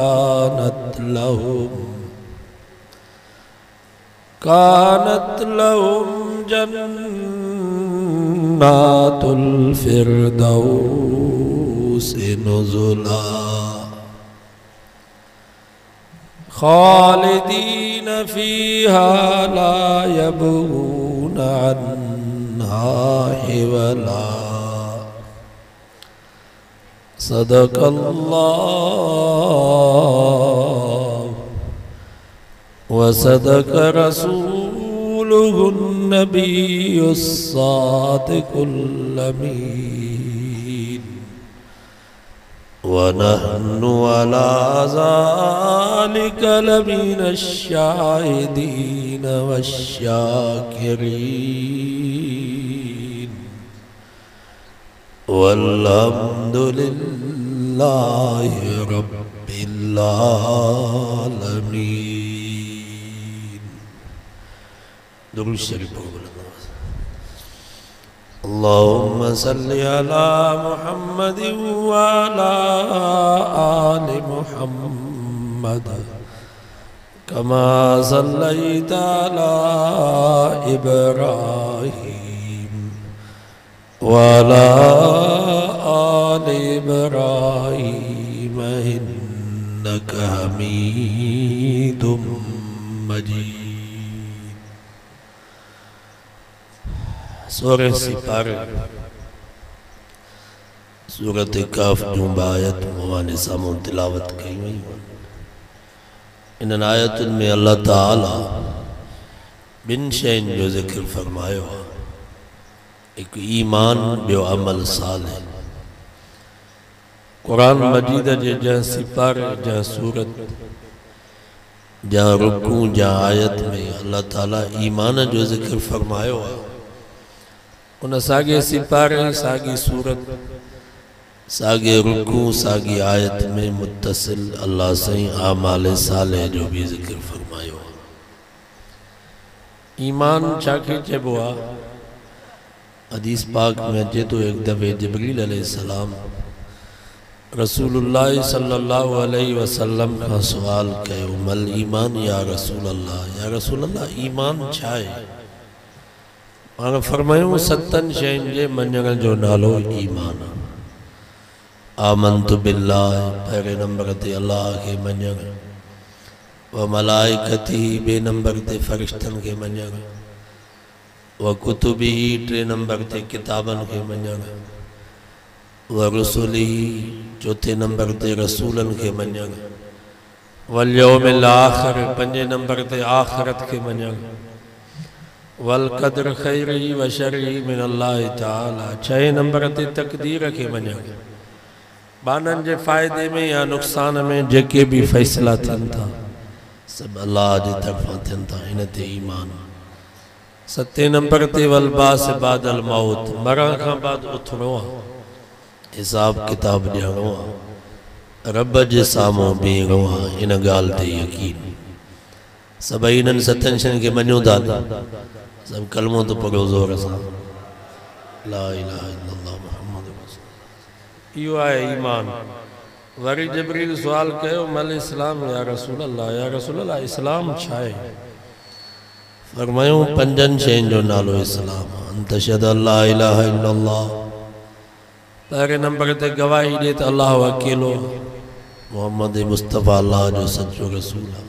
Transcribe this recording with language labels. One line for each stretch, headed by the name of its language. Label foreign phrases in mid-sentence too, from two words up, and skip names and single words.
Arabic: كانت لهم جنات الفردوس نزلا خالدين فيها لا يبغون عنها حولا. صدق الله وصدق رسوله النبي الصادق الأمين ونحن على ذلك لمن الشاهدين والشاكرين والحمد لله رب العالمين.
Sindhi: दुरूद शरीफ बोलो।
Arabic: اللهم صل على محمد وعلى آل محمد كما صليت على إبراهيم وعلى آل إبراهيم إنك حميد مجيد.
Sindhi: सूरह सिपारे सूरत काफ जो आयत मवाने सामूं तिलावत कई वई। इन आयतुनि में अल्लाह ताला बिन शयुनि जो ज़िक्र फरमायो है। एक ईमान ॿियो अमल सालिह। कुरान मजीद जे जंहिं सिपारे जंहिं सूरत जंहिं रुकू जंहिं आयत में अल्लाह ताला ईमान जो ज़िक्र फरमायो है। उन सागे सिपारे सागी सूरत सागे रुकू सागी आयत में मुत्तसिल अल्लाह सही आमाल साले जो भी जिक्र फरमायो। ईमान चाके चइबो आ। हदीस पाक में अचे तो एक दफ़े जिब्रील अलैहिस्सलाम
Arabic: رسول الله صلى الله عليه وسلم
Sindhi: का सवाल कयो
Arabic: ما الإيمان يا رسول الله
Sindhi: ईमान छा आहे? पाण फरमायूं सतन शयुनि जे मञण जो नालो ईमान आहे।
Arabic: آمنت بالله
Sindhi: पहिरें नंबर ते अल्लाह खे मञण,
Arabic: وملائكته
Sindhi: ॿिए नंबर ते फ़रिश्तनि खे मञण,
Arabic: وكتبه
Sindhi: टे नंबर ते किताबनि खे मञण,
Arabic: ورسله
Sindhi: चौथे नंबर ते रसूलनि खे मञण,
Arabic: واليوم الآخر
Sindhi: पंजे नंबर ते आख़िरत खे मञण,
Arabic: والقدر خيره وشره من الله تعالى
Sindhi: छहे नंबर ते तक़दीर खे मञण। बाननि जे फ़ाइदे में या नुक़सान में जेके भी फ़ैसला थियनि था सब अल्लाह जी तरफ़ां थियनि था, इन ते ईमान। सते नंबर ते
Arabic: والبعث بعد الموت
Sindhi: मरण खां बाद उथणो आहे, हिसाब किताब ॾियणो आहे, रब जे साम्हूं बीहणो आहे। इन ॻाल्हि ते यकीन। सभई इन्हनि सतनि शयुनि खे मञूं था। सब कलमो तो पढ़ो ज़ोर सां
Arabic: لا إله إلا الله محمد رسول الله.
Sindhi: इहो आहे ईमान। वरी जिब्रील सुवाल कयो
Arabic: ما الإسلام يا رسول الله
Sindhi: इस्लाम छा आहे? फरमायूं पंजनि शयुनि जो नालो इस्लाम आहे।
Arabic: أن تشهد أن لا إله إلا الله
Sindhi: पहिरें नंबर ते गवाही ॾे त अल्लाह अकेलो मोहम्मद मुस्तफ़ा अल्लाह जो सच्चो रसूल आहे।